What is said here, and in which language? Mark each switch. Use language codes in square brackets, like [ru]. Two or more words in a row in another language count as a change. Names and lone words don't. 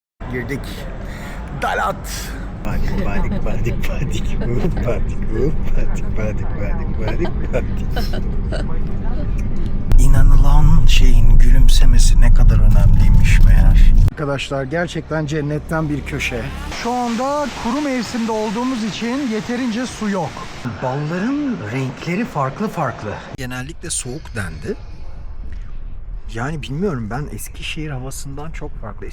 [tr] Girdik. Dalat. Badik badik badik badik badik badik badik badik badik. İnanılan şeyin gülümsemesi ne kadar önemliymiş meğer. Arkadaşlar gerçekten cennetten bir köşe. Şu anda kuru mevsimde olduğumuz için yeterince su yok. Balların renkleri farklı farklı. Genellikle soğuk dendi. Yani bilmiyorum, ben Eskişehir havasından çok farklı.